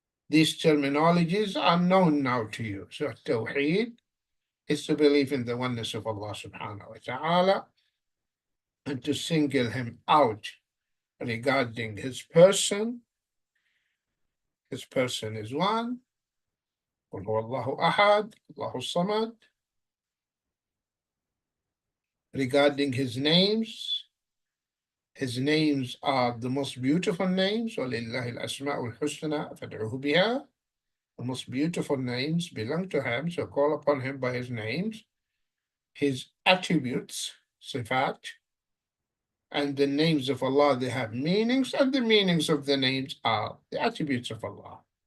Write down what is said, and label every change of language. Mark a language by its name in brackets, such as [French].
[English] These terminologies are known now to you. So At-Tauhid is to believe in the oneness of Allah subhanahu wa ta'ala and to single him out regarding his person. His person is one. [Arabic] قل هو الله أحد الله الصمد. [English] Regarding his names are the most beautiful names. [Arabic] وَلِلَّهِ الْأَسْمَاءُ الْحُسْنَى فَادْعُوهُ بِهَا. [English] The most beautiful names belong to him, so call upon him by his names. His attributes, sifat, and the names of Allah, they have meanings, and the meanings of the names are the attributes of Allah.